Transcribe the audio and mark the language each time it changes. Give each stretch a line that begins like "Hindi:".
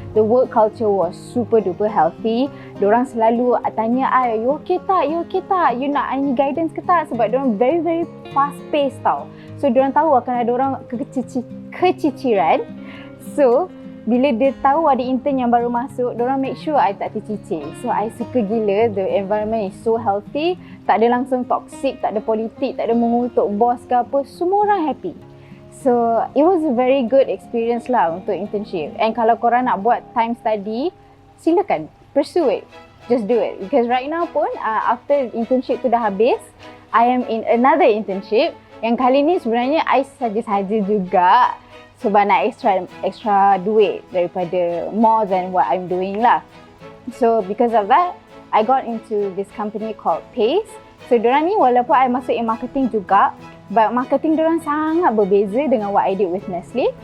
English: The work culture was super duper healthy.
Malay: Diorang selalu tanya I, you okay tak?
English: You okay tak? You nak any guidance
Malay: ke tak? Sebab diorang
English: very very fast paced tau.
Malay: So diorang tahu akan ada orang keciciran. So, bila dia tahu ada intern yang baru masuk, diorang
English: make sure I
Malay: tak tercicir. So, I suka gila.
English: The environment is so healthy.
Malay: Tak ada langsung toxic, tak ada politik, tak ada mengutuk bos ke apa. Semua orang
English: happy. So, it was a very good experience lah untuk internship. And
Malay: kalau korang nak buat
English: time study, silakan. Pursue it. Just do it. Because right now pun, after internship
Malay: tu dah habis,
English: I am in another internship.
Malay: Yang kali ni sebenarnya I saja-saja juga. Sebab nak
English: extra
Malay: duit daripada
English: more than what I'm doing lah. So because of that, I got into this company called Pace.
Malay: So diorang ni walaupun I masuk in marketing juga, but marketing diorang sangat berbeza dengan
English: what I did with Nestle.